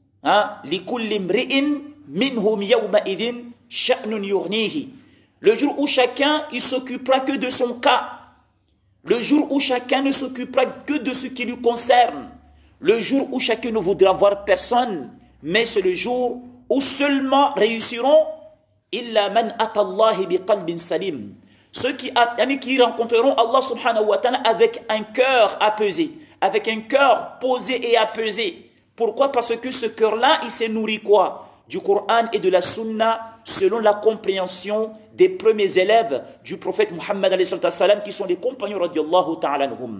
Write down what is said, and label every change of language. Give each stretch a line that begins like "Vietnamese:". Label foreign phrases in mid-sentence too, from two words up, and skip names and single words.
French: Le jour où chacun il s'occupera que de son cas, le jour où chacun ne s'occupera que de ce qui lui concerne, le jour où chacun ne voudra voir personne, mais c'est le jour où seulement réussiront
Arabic: إلا من أتى الله بقلب سليم,
French: ceux qui rencontreront
Arabic: الله سبحانه وتعالى
French: avec un cœur apaisé, avec un cœur posé et apaisé. Pourquoi? Parce que ce cœur-là, il s'est nourri quoi? Du Coran et de la Sunna, selon la compréhension des premiers élèves du prophète Muhammad
Arabic: عليه السلام,
French: qui sont les compagnons
Arabic: رضي الله تعالى عنهم.